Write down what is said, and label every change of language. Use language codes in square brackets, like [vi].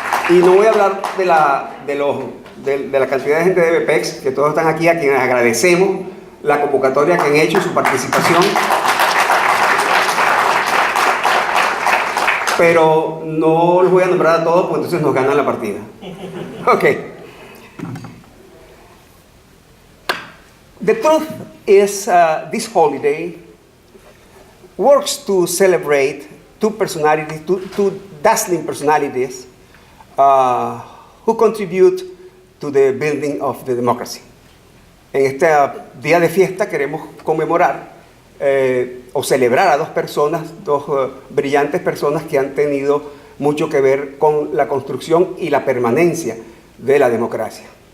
[es] Y no voy a hablar de la cantidad de gente de BPEX, que todos están aquí, a quienes agradecemos la convocatoria que han hecho y su participación. Pero no los voy a nombrar a todos, porque entonces nos ganan la partida. Ok. [en] The truth is, this holiday works to celebrate two dazzling personalities who contribute to the building of the democracy. [es] En este día de fiesta queremos conmemorar o celebrar a dos brillantes personas que han tenido mucho que ver con la construcción y la permanencia de la democracia.